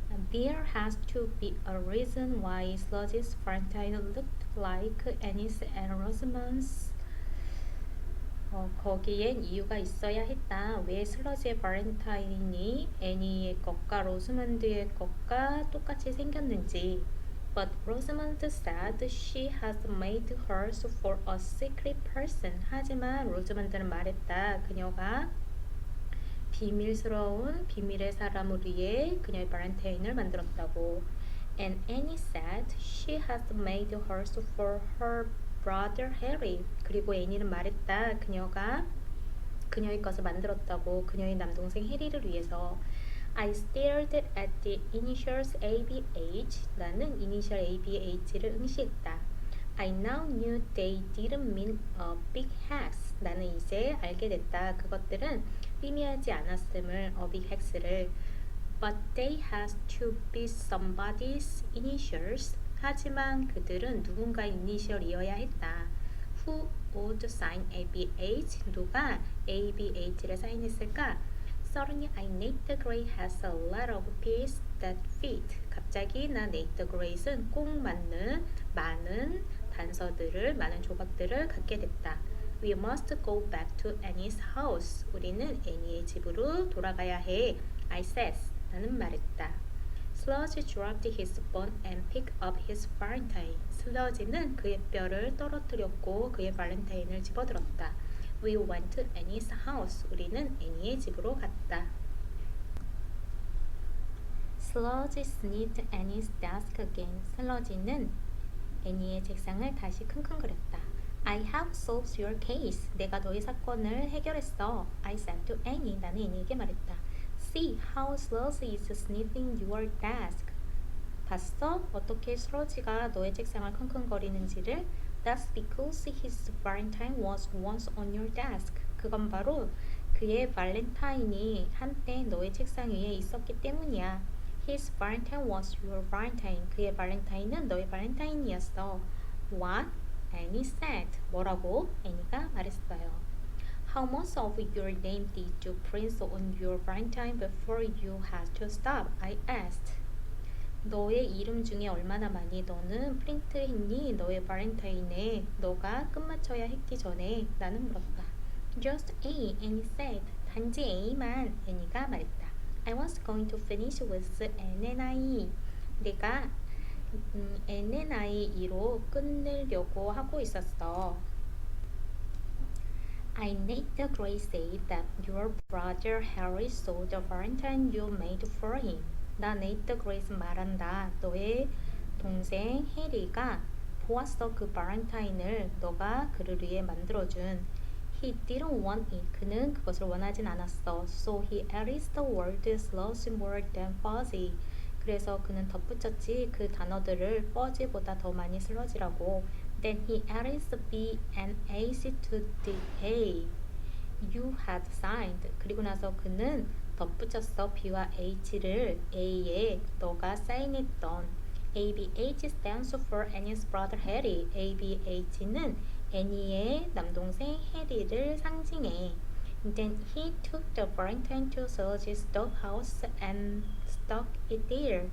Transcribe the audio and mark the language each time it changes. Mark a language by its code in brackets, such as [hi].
[en] There has to be a reason why Sludge's Valentine looked like Annie's and Rosamond's. [ko] 거기엔 이유가 있어야 했다. 왜 슬러지의 발렌타인이 애니의 것과 로즈먼드의 것과 똑같이 생겼는지. [en] But Rosamond said she has made hers for a secret person. [ko] 하지만 로즈먼드는 말했다. 그녀가 비밀스러운 비밀의 사람을 위해 그녀의 발렌타인을 만들었다고. [en] And Annie said she has made hers for her brother Harry. [ko] 그리고 애니는 말했다. 그녀가 그녀의 것을 만들었다고. 그녀의 남동생 해리를 위해서. [en] I stared at the initials ABH. [ko] 나는 이니셜 ABH를 응시했다. [en] I now knew they didn't mean a big hex. [ko] 나는 이제 알게 됐다. 그것들은 의미하지 않았음을 [en] big hex [ko] 를. [en] But they had to be somebody's initials. [ko] 하지만 그들은 누군가의 이니셜이어야 했다. [en] Who would sign ABH? [ko] 누가 ABH를 사인했을까? [en] Suddenly I Nate Gray has a lot of pieces that fit. [ko] 갑자기 나 Nate Gray는 꼭 맞는 많은 단서들을, 많은 조각들을 갖게 됐다. [en] We must go back to Annie's house. [ko] 우리는 애니의 집으로 돌아가야 해. [en] I said. [ko] 나는 말했다. [en] Sludge dropped his bone and picked up his Valentine. [ko] 슬러지는 그의 뼈를 떨어뜨렸고 그의 발렌타인을 집어들었다. [en] We went to Annie's house. [ko] 우리는 애니의 집으로 갔다. [en] Sludge sniffed Annie's desk again. [ko] 슬러지는 애니의 책상을 다시 킁킁거렸다. [en] I have solved your case. [ko] 내가 너의 사건을 해결했어. [en] I said to Annie. [ko] 나는 애니에게 말했다. [en] See how Sludge is sniffing your desk. [ko] 봤어? 어떻게 슬러지가 너의 책상을 킁킁거리는지를? [en] That's because his Valentine was once on your desk. [ko] 그건 바로 그의 발렌타인이 한때 너의 책상 위에 있었기 때문이야. [en] His Valentine was your Valentine. [ko] 그의 발렌타인은 너의 발렌타인이었어. [en] What? Annie said. [ko] 뭐라고? 애니가 말했어요. [en] How much of your name did you print on your Valentine before you had to stop? I asked. [ko] 너의 이름 중에 얼마나 많이 너는 프린트했니? 너의 발렌타인에 너가 끝마쳐야 했기 전에 나는 물었다. [en] Just A, Annie said. [ko] 단지 A만, 애니가 말했다. [en] I was going to finish with N and I. [ko] 내가 N and I2로 끝내려고 하고 있었어. [en] I need the grace say that your brother Harry saw the Valentine you made for him. [ko] 나 네이트 그레이스 말한다. 너의 동생 해리가 보았어. 그 발렌타인을 너가 그를 위해 만들어준. [en] He didn't want it. [ko] 그는 그것을 원하진 않았어. [en] So he added the word sludge more than fuzzy. [ko] 그래서 그는 덧붙였지 그 단어들을 fuzzy보다 더 많이 슬러지라고. [en] Then he added the B and H to the A. You had signed. [ko] 그리고 나서 그는 덧붙였어. B와 H를 A에 너가 사인했던. [en] ABH stands for Annie's brother Harry. [ko] ABH는 애니의 남동생 해리를 상징해. [en] Then he took the Valentine to Serge's doghouse and stuck it there.